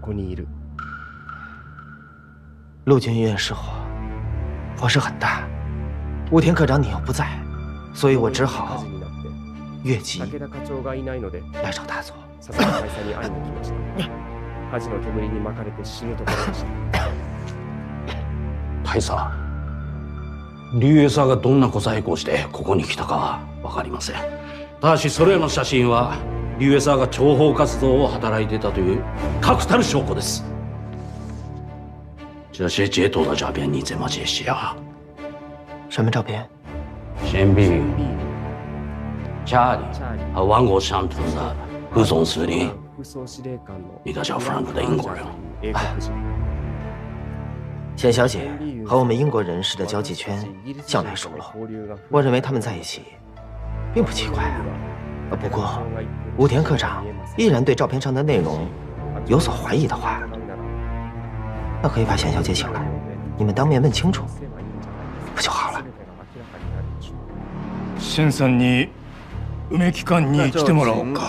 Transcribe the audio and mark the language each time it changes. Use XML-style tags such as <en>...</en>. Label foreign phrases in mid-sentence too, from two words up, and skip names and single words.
<zh>陆军医院失火，火势很大。武田科长你又不在，所以我只好越级来找大佐。</zh> <ja>大佐、竜英さんがどんな小細工をしてここに来たかは分かりません。ただしそれらの写真は竜英さんが諜報活動を働いていたという確たる証拠です。</ja> <zh>这些截图的照片你怎么解析啊？什么照片？先必家里和王国相图的副总司令，一个叫 Frank 的英国人。简小姐和我们英国人士的交际圈向来疏漏，我认为他们在一起并不奇怪啊。不过，武田科长依然对照片上的内容有所怀疑的话，那可以把简小姐请来，你们当面问清楚，不就好了？</zh> <ja>シェンさんに梅木館に来てもらおうか。</ja>